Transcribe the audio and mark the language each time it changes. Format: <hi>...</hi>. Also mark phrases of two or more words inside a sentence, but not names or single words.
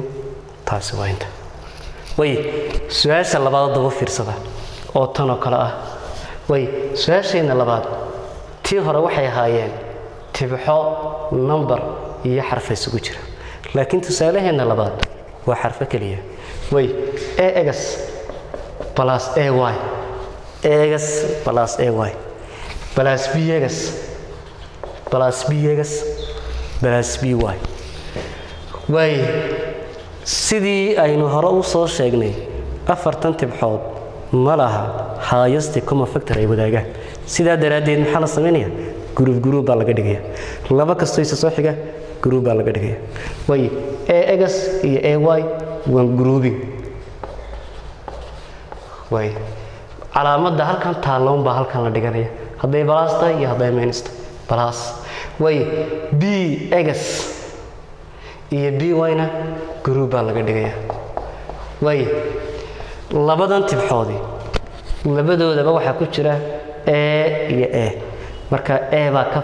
<so>taasi waa inta way su'aasha labaad daba fiirsada oo tan oo kale ah way su'aasheena labaad tii hore waxay ahaayeen tibxo number iyo xarf isugu jira laakiin tusaalaheena labaad waa xarf kaliya way ax plus ay ax plus ay plus bx plus bx plus by way sidii aynu hore u soo sheegnay afartan tibxood ma laha</so> <en>highest common factor</en> <so>ay wadaagaan sidaa daraadeed maxaa la sameeyaa group baa laga dhigayaa laba kasto isa soo xiga group baa laga dhigayaa way ax iyo ay waa grouping way calaamada halkan taaloon baa halkan la dhiganaya haday plus tahay iyo haday minus plus way bx iyo by na group baa laga dhigayaa way labadan tibxoodi labadoodaba waxa ku jira a iyo a marka a baa ka</so>